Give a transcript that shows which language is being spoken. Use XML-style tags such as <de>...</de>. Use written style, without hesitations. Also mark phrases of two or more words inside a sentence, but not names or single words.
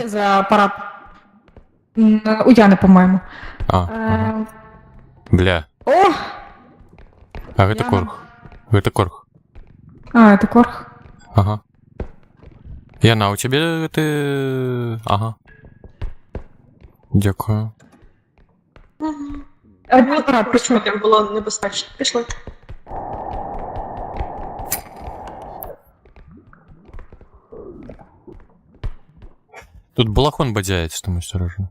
<uk>Пішли за апарат. У Яни, по-моєму. Ага. Бля. О!</uk> <be>А гэта Яна. корг. Гэта корг.</be> <ru>А, это корг. Ага. Яна, у тебе ты... Ага.</ru> <uk>Дякую. Апарат пішли. Причому було небезпечно. Пішли. Тут балахон бадяється, тому осторожно.</uk>